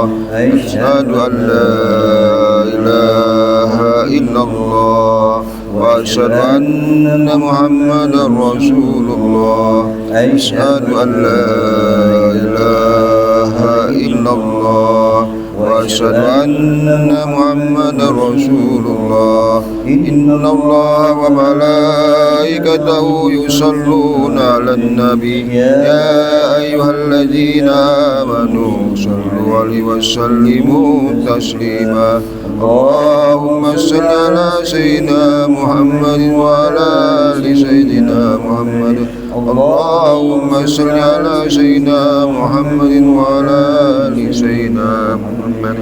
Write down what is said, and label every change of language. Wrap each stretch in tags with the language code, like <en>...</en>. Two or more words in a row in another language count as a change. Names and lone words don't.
<ar>أشهد أن لا إله إلا الله وأشهد أن محمدا رسول الله. أشهد أن لا إله إلا الله وأشهد أن محمدا رسول الله. إن الله وملائكته يصلون على النبي يا أيها الذين آمنوا صلوا عليه وسلموا تسليما. اللهم صل على سيدنا محمد وعلى آل سيدنا محمد. اللهم صل على سيدنا محمد وعلى آل سيدنا محمد.</ar>